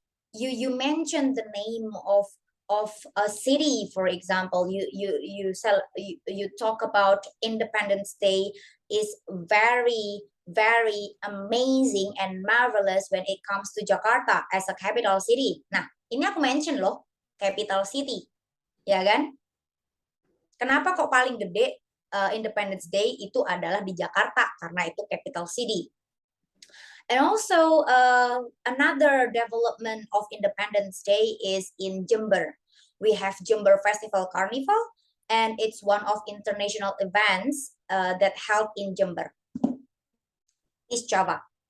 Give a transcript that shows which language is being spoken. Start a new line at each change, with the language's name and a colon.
English: You mention the name of a city, for example. You talk about Independence Day is very very amazing and marvelous when it comes to Jakarta as a capital city.
Indonesian: Nah, ini aku mention loh, capital city, ya kan? Kenapa kok paling gede Independence Day itu adalah di Jakarta karena itu capital city.
English: And also another development of Independence Day is in Jember. We have Jember Festival Carnival, and it's one of international events that held in Jember, East Java.